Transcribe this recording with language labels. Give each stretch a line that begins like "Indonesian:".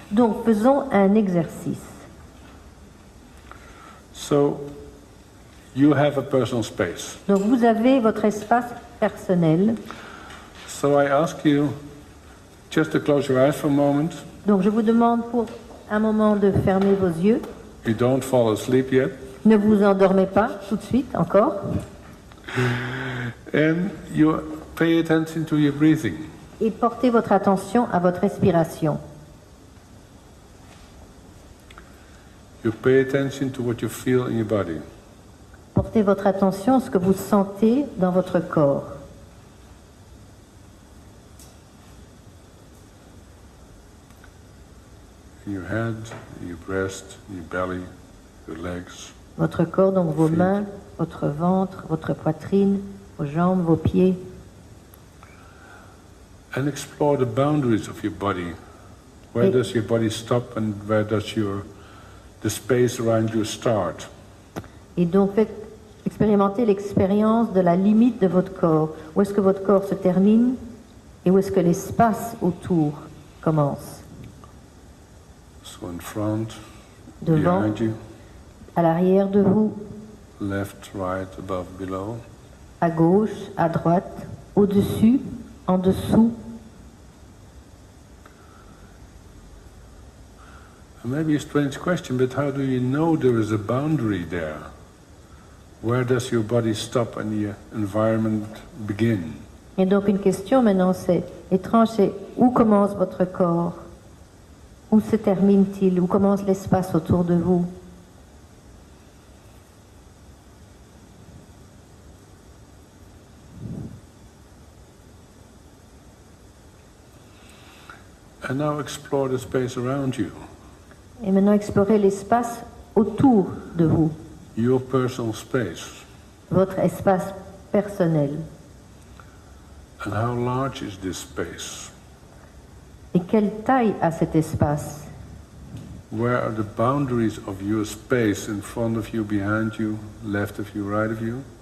French: Donc faisons un exercice.
English: So you have a personal space.
French: Donc vous avez votre espace personnel.
English: So I ask you just to close your eyes for a moment.
French: Donc je vous demande pour un moment de fermer vos yeux.
English: You don't fall asleep yet.
French: Ne vous endormez pas tout de suite encore.
English: And you pay attention to your breathing.
French: Et portez votre attention à votre respiration.
English: You pay attention to what you feel in your body.
French: Portez votre attention à ce que vous sentez dans votre corps.
English: In your head, your breast, your belly, your legs.
French: Votre corps, donc vos
English: Feet.
French: mains, votre ventre, votre poitrine, vos jambes, vos pieds.
English: And explore the boundaries of your body. Where
French: Et-
English: does your body stop and where does the space around you start?
French: Et donc faites expérimenter l'expérience de la limite de votre corps. Où est-ce que votre corps se termine et où est-ce que l'espace autour commence.
English: So in front,
French: Devant,
English: behind you,
French: à l'arrière de vous,
English: left, right, above, below.
French: à gauche, à droite, au-dessus, en dessous.
English: And maybe a strange question, but how do you know there is a boundary there? Where does your body stop and the environment begin?
French: Et donc une question maintenant, c'est étrange, c'est où commence votre corps? Où se termine-t-il? Où commence l'espace autour de vous?
English: And now explore the space around you,
French: Et maintenant explorez l'espace autour de vous,
English: your personal space.
French: votre espace personnel.
English: And how large is this space?
French: Et quelle taille a cet espace?
English: Where are the boundaries of your space in front of you, behind you, left of you, right of you?